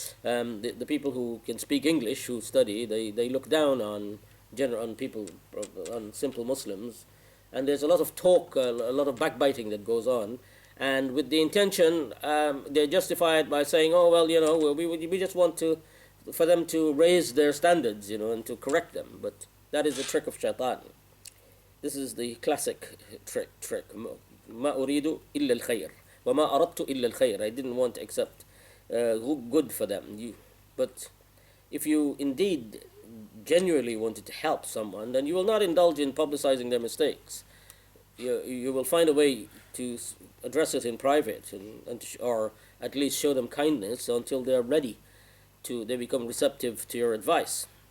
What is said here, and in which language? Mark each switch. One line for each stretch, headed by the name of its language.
English: The people who can speak English, who study, they look down on people, on simple Muslims, and there's a lot of talk, a lot of backbiting that goes on, and with the intention, they justify it by saying, oh well, we just want for them to raise their standards, and to correct them. But that is a trick of shaitan. This is the classic trick.
Arabic: ما أريد إلا الخير وما أردت إلا الخير.
English: I didn't want except good for them. But if you indeed genuinely wanted to help someone, then you will not indulge in publicizing their mistakes. you will find a way to address it in private, or at least show them kindness until they are ready they become receptive to your advice.